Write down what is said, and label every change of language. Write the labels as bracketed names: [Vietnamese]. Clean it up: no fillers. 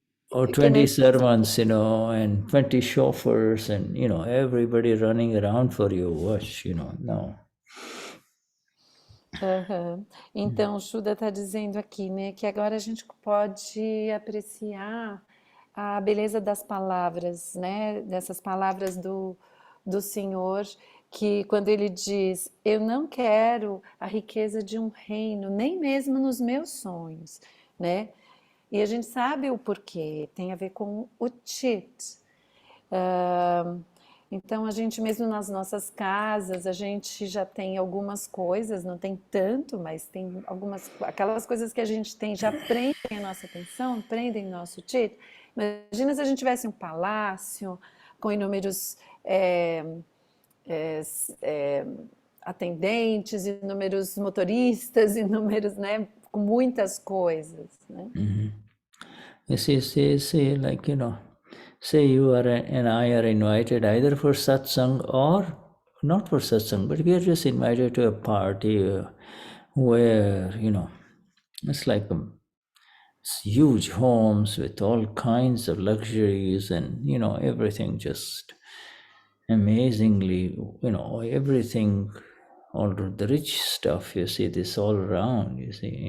[English] Or 20 servants, and 20 chauffeurs, and, everybody running around for you. Watch, no. [Portuguese] Então, o Shuddha está dizendo aqui, né, que agora a gente pode apreciar a beleza das palavras, né, dessas palavras do Senhor, que quando ele diz, eu não quero a riqueza de um reino, nem mesmo nos meus sonhos, né? E a gente sabe o porquê, tem a ver com o chit. Então, a gente mesmo nas nossas casas, a gente já tem algumas coisas, não tem tanto, mas tem algumas, aquelas coisas que a gente tem já prendem a nossa atenção, prendem nosso chit. Imagina se a gente tivesse um palácio com inúmeros é, é, atendentes, inúmeros motoristas, inúmeros, né, com muitas coisas, né? [English] You say, like, say you are and I are invited either for satsang or not for satsang, but we are just invited to a party where, it's like huge homes with all kinds of luxuries and, everything just amazingly, everything, all the rich stuff, you see this all around, you see.